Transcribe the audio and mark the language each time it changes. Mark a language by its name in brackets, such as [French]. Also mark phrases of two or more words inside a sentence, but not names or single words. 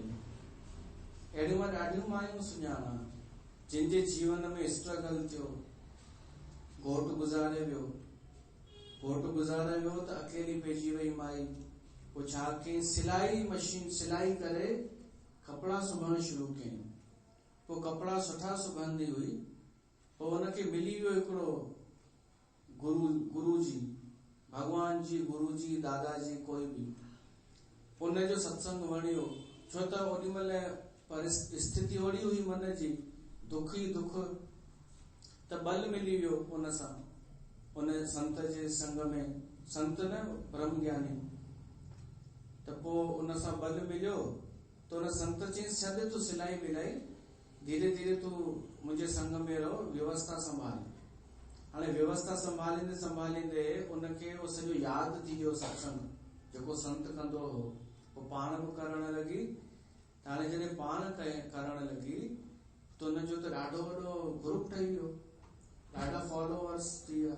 [Sindhi] अहिड़ियूं मां ॾाढियूं मायूं सुञाणा जिन जे जीवन में स्ट्रगल थियो, घोट गुज़ारे वियो, त अकेली पइजी वई माई। पोइ छा कयईं, सिलाई मशीन, सिलाई करे कपिड़ा सुबण शुरू कयईं। पोइ कपिड़ा सुठा सुबंदी हुई। पोइ हुनखे मिली वियो हिकिड़ो गुरु जी, भगवान जी, गुरु जी, दादाजी, कोई भी। उनजो सत्संग वणियो, छो त ओॾी महिल परिस्थिति ओड़ी हुई मन जी, दुख ई दुख, त बल मिली वियो उन सां, उन संत जे संग में। संत न, ब्रह्म ज्ञानी। त पोइ उन सां बल मिलियो, त उन संत चयईंसि छॾ तूं सिलाई मिलाई, धीरे धीरे तूं मुंहिंजे संग में रहो, व्यवस्था संभाल। हाणे व्यवस्था संभालींदे संभालींदे उनखे उहो सॼो यादि थी वियो सत्संग जेको संत कंदो हो। पोइ पाण बि करण लॻी। हाणे जॾहिं पाण करण लॻी त उनजो त ॾाढो वॾो ग्रुप ठही वियो, ॾाढा फॉलोअर्स थी विया।